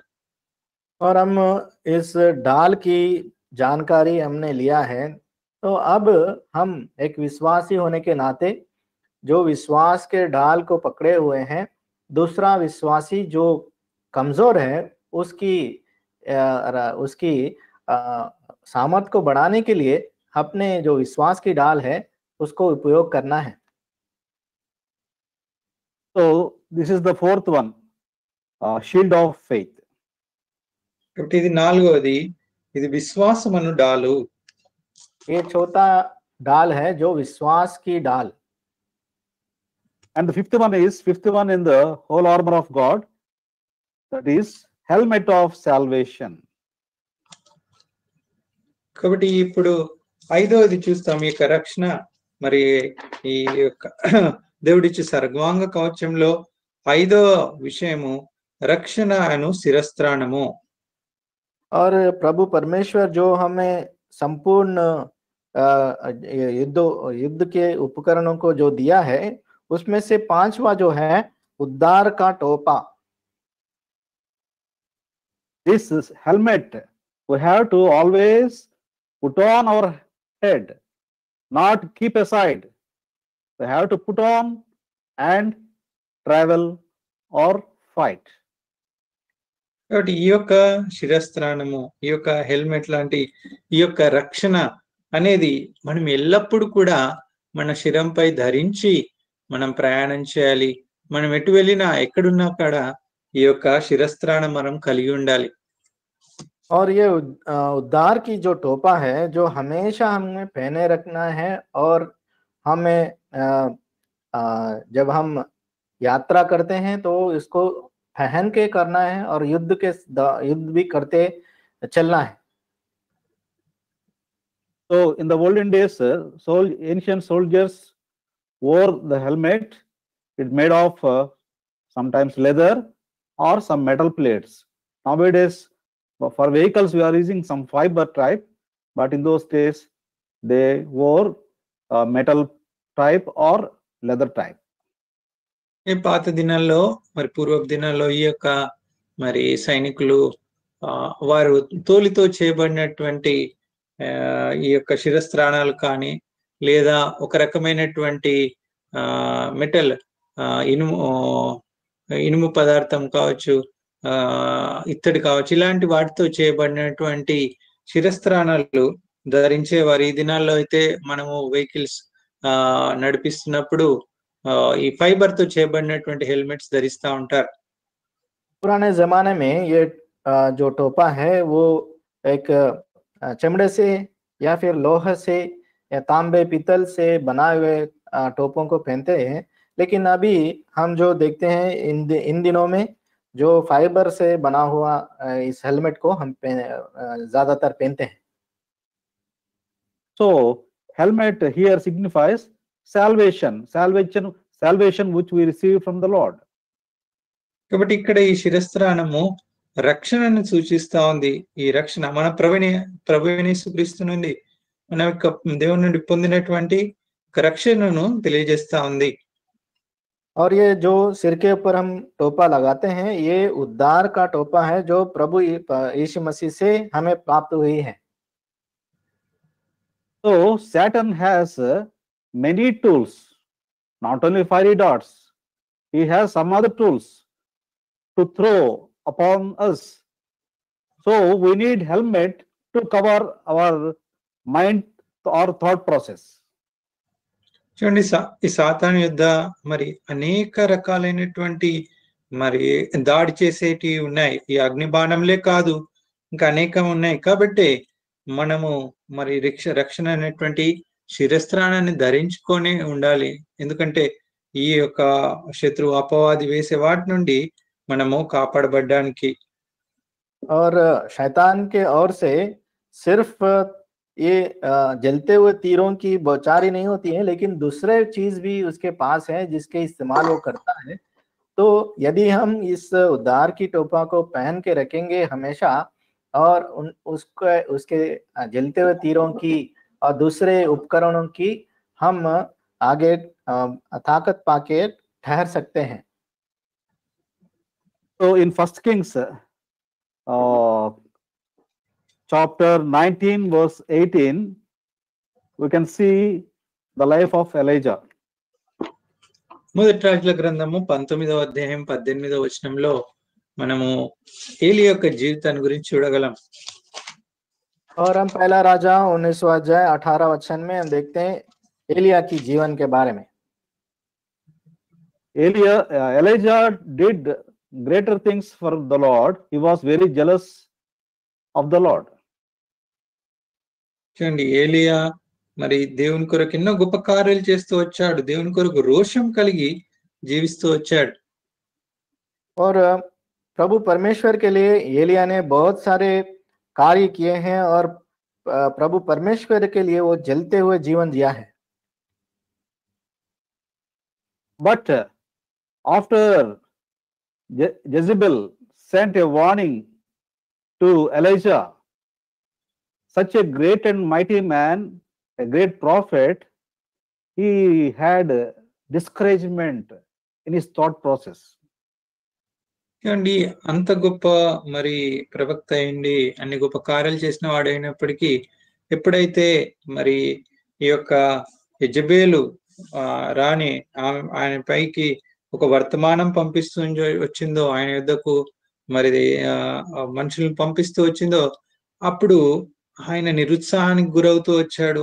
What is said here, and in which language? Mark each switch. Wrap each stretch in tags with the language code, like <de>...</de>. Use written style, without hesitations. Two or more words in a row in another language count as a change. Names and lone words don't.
<hi>और हम इस डाल की जानकारी हमने लिया है, तो अब हम एक विश्वासी होने के नाते जो विश्वास के ढाल को पकड़े हुए हैं, दूसरा विश्वासी जो कमजोर है उसकी सामर्थ्य को बढ़ाने के लिए अपने जो विश्वास की ढाल है उसको उपयोग करना है।</hi> <en>So this is the fourth one, shield of faith.</en> <te>కాబట్టి ఇది నాలుగవది, ఇది విశ్వాసమను డాలు.</te> <hi>ये चौथा ढाल है जो विश्वास की ढाल।</hi> <en>And the fifth one in the whole armor of God, that is helmet of salvation.</en> <te>కాబట్టి ఇప్పుడు ఐదవది చూస్తాం, ఈ యొక్క రక్షణ. మరి ఈ యొక్క దేవుడిచ్చే సర్వాంగ కవచంలో ఐదవ విషయము రక్షణ అను శిరస్త్రాణము.</te> <hi>और प्रभु परमेश्वर जो हमें संपूर्ण युद्ध के उपकरणों को जो दिया है उसमें से पांचवा जो है उद्धार का टोपा।</hi> <en>This helmet we have to always put on our head, not keep aside. We have to put on and travel or fight.</en> <te>కాబట్టి ఈ యొక్క శిరస్త్రాణము, ఈ యొక్క హెల్మెట్ లాంటి ఈ యొక్క రక్షణ అనేది మనం ఎల్లప్పుడూ కూడా మన శిరంపై ధరించి మనం ప్రయాణం చేయాలి. మనం ఎటు వెళ్ళినా ఎక్కడున్నా కాడ ఈ యొక్క శిరస్త్రాణం మనం కలిగి ఉండాలి.</te> <hi>और ये उद्धार की जो टोपा है जो हमेशा हमें पहने रखना है, और हमें जब हम यात्रा करते हैं तो इसको पहन के करना है और युद्ध भी करते चलना है।</hi> <en>So in the olden days, ancient soldiers wore the helmet. It's made of sometimes leather or some metal plates. Nowadays, for vehicles we are using some fiber type, but in those days they wore metal type or leather type.</en> <te>ఈ పాత దినాల్లో, మరి పూర్వపు దినాల్లో ఈ యొక్క మరి సైనికులు వారు తోలితో చేయబడినటువంటి ఈ యొక్క శిరస్త్రాణాలు కానీ, లేదా ఒక రకమైనటువంటి మెటల్ ఇనుము పదార్థం కావచ్చు, ఇత్తడి కావచ్చు, ఇలాంటి వాటితో చేయబడినటువంటి శిరస్త్రాణాలు ధరించేవారు. ఈ దినాల్లో అయితే మనము వెహికల్స్ నడిపిస్తున్నప్పుడు ఈ ఫైబర్ తో చేయబడినటువంటి హెల్మెట్స్ ధరిస్తా ఉంటారు.</te> <hi>पुराने जमाने में ये जो टोपा है वो एक चमड़े से या फिर लोहे से या तांबे पीतल से बनाए हुए टोपों को पहनते हैं, लेकिन अभी हम जो देखते हैं इन दिनों में जो फाइबर से बना हुआ इस हेलमेट को हम ज्यादातर पहनते हैं।</hi> <en>So helmet here signifies salvation which we receive from the Lord.</en> <te>కాబట్టి ఇక్కడ ఈ శిరస్త్రాణము రక్షణను సూచిస్తా ఉంది. ఈ రక్షణ మన ప్రభువైన యేసుక్రీస్తు నుండి, మన యొక్క దేవుని నుండి పొందినటువంటి రక్షణను తెలియజేస్తా ఉంది.</te> <hi>और ये जो सिर के ऊपर हम टोपा लगाते हैं ये उद्धार का टोपा है जो प्रभु यीशु मसीह से हमें प्राप्त हुई है।</hi> <en>So Satan has many tools, not only fiery darts. He has some other tools to throw upon us. So we need helmet to cover our mind or thought process.</en> <te>చూడండి ఈ సాతాను యుద్ధ మరి అనేక రకాలైనటువంటి మరి దాడి చేసేటివి ఉన్నాయి. ఈ అగ్ని బాణంలే కాదు, ఇంకా అనేకం ఉన్నాయి. కాబట్టి మనము మరి రక్షణ అనేటువంటి శిరస్త్రాణాన్ని ధరించుకొని ఉండాలి. ఎందుకంటే ఈ యొక్క శత్రు అపవాది వేసే వాటి నుండి మనము కాపాడబడ్డానికి.</te> <hi>और शैतान के ओर से सिर्फ ये जलते हुए तीरों की बौछारी नहीं होती है, लेकिन दूसरे चीज भी उसके पास है जिसके इस्तेमाल वो करता है। तो यदि हम इस उद्धार की टोपा को पहन के रखेंगे हमेशा और उसके जलते हुए तीरों की और दूसरे उपकरणों की हम आगे ताकत पाके ठहर सकते हैं।</hi> <en>So in 1 Kings chapter 19 verse 18, we can see the life of Elijah.</en> <te>మొదటి రాజుల గ్రంథము 19వ అధ్యాయం 18వ వచనంలో మనము ఏలియా యొక్క జీవితాన్ని గురించి చూడగలం.</te> <hi>और हम पहला राजा 19वां अध्याय 18 वचन में हम देखते हैं एलिया की जीवन के बारे में।</hi> <en>Elijah did greater things for the Lord. He was very jealous of the Lord.</en> <te>చూడండి, ఏలియా మరి దేవుని కొరకు ఎన్నో గొప్ప కార్యాలు చేస్తూ వచ్చాడు. దేవుని కొరకు రోషం కలిగి జీవిస్తూ వచ్చాడు.</te> <hi>और प्रभु परमेश्वर के लिए एलिया ने बहुत सारे कार्य किए हैं और प्रभु परमेश्वर के लिए वो जलते हुए जीवन जिया है।</hi> <en>But after Jezebel sent a warning to Elijah, such a great and mighty man, a great prophet, he had discouragement in his thought process.</en> <te>చూడండి, అంత గొప్ప మరి ప్రవక్త అయింది, అన్ని గొప్ప కార్యాలు చేసిన వాడు అయినప్పటికీ ఎప్పుడైతే మరి ఈ యొక్క యెజబేలు రాణి ఆయన పైకి ఒక వర్తమానం పంపిస్తూ వచ్చిందో, ఆయన యుద్ధకు మరి మనుషులను పంపిస్తూ వచ్చిందో, అప్పుడు ఆయన నిరుత్సాహానికి గురవుతూ వచ్చాడు.</te>